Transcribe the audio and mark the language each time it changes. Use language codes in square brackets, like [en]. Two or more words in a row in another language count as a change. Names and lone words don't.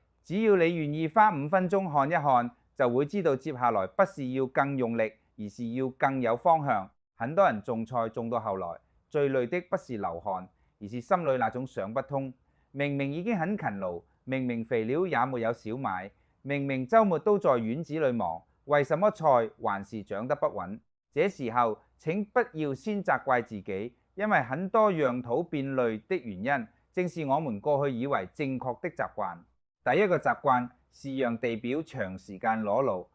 [zh] 只要你願意花5分鐘看一看，就會知道接下來不是要更用力，而是要更有方向。很多人種菜種到後來，最累的不是流汗，而是心裏那種想不通。明明已經很勤勞，明明肥料也沒有少買，明明週末都在院子裏忙，為什麼菜還是長得不穩？這時候請不要先責怪自己，因為很多讓土變累的原因，正是我們過去以為正確的習慣。第一個習慣是讓地表長時間裸露。